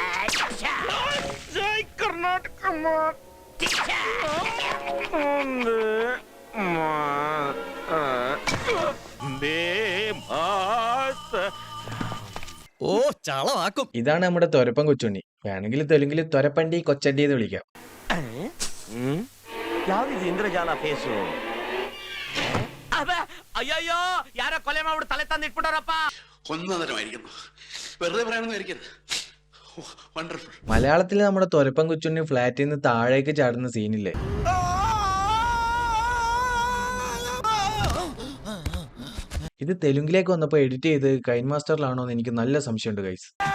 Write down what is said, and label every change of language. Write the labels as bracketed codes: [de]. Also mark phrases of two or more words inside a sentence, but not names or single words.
[ml] ഓ ചളവാക്കും. ഇതാണ് നമ്മുടെ തൊരപ്പൻ കൊച്ചുണ്ണി. വേണമെങ്കിൽ തെലുങ്കിൽ തൊരപ്പണ്ടി കൊച്ചണ്ടി എന്ന് വിളിക്കാം. [kn] ಯಾವ್ದಿದು ಇಂದ್ರಜಾಲ ಫೇಸು? ಅಯ್ಯಯ್ಯೋ, ಯಾರೋ ಕೊಲೆ ಮಾಡ್ಬಿಟ್ಟು ತಲೆ ತಂದು ಇಟ್ಬಿಟ್ಟವ್ರಪ್ಪ. [ml] ഒന്നതരമായിരിക്കുന്നു. വെറുതെ പറയണമെന്ന് വിചാരിക്കരുത്. വണ്ടർഫുൾ. മലയാളത്തിൽ നമ്മുടെ തൊരപ്പൻ കൊച്ചുണ്ണി ഫ്ലാറ്റിൽ നിന്ന് താഴേക്ക് ചാടുന്ന സീനില്ലേ, ഇത് തെലുങ്കിലേക്ക് വന്നപ്പോൾ എഡിറ്റ് ചെയ്ത് കൈൻ മാസ്റ്ററിലാണോ എന്ന് എനിക്ക് നല്ല സംശയമുണ്ട് ഗൈസ്.